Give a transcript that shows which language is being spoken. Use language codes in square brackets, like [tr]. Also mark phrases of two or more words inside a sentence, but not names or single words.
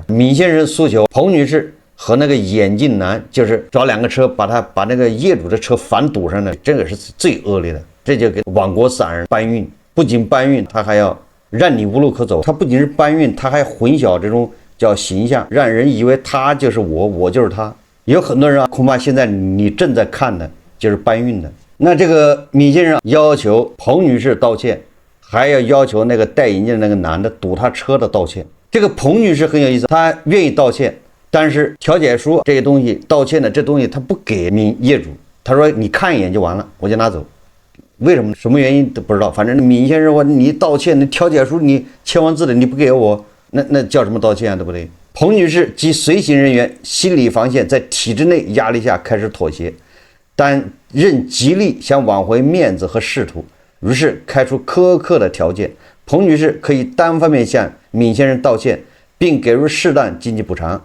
[zh] 闵先生訴求彭女士和那個眼鏡男就是找2個車把那個業主的車反堵上的，這個是最惡劣的。這就給亡國散人搬運，不僅搬運，他還要讓你無路可走。他不僅是搬運，他還混淆這種叫形象，讓人以為他就是我，我就是他。有很多人啊，恐怕现在你正在看的就是搬運的。那這個闵先生要求彭女士道歉，還要求那個戴眼鏡的那個男的堵他車的道歉。這個彭女士很有意思，她願意道歉，但是調解書這些東西，道歉的這東西她不給業主，她說你看一眼就完了，我就拿走。為什麼？什麼原因都不知道。反正闵先生說你道歉，你調解書你签完字的你不給我，那叫什麼道歉啊？对不對？彭女士及隨行人員心理防線在體制內壓力下開始妥協，但仍極力想挽回面子和仕途，於是開出苛刻的條件。彭女士可以單方面向闵先生道歉，並給予適當經濟補償。